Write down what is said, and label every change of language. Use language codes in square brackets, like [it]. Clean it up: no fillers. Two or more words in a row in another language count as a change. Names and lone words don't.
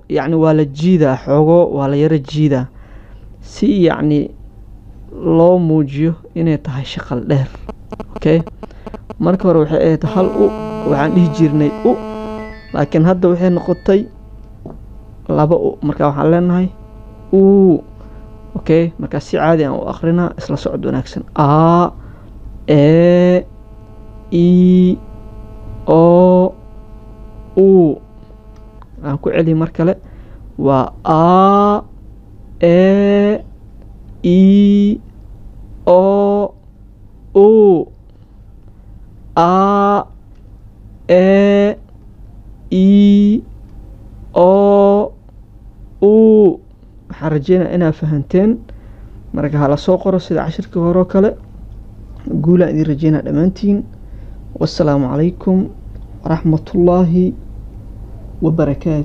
[so] yacni waa la jiidaa, xoogo waa la yara jiidaa si yacni loo muujiyo inay tahay shaqal dheer. okay, markii hore waxay ahayd hal u, waxaan dhihi jirnay u, laakiin hadda waxay noqotay laba u, marka waxaan leenahay u. okay, marka si caadi aan u akrinaa, isla socod wanaagsan. a, e, i, o, u. aan ku celi mar kale, waa a, e, i, o, u. a, e, i, o, u. waxaan rajeynaa inaad fahanteen. marka hala soo qoro sida cashirkii hore oo kale. guulaan idin rajeynaa dhammaantiin. [ar] والسلام عليكم ورحمة الله وبركاته.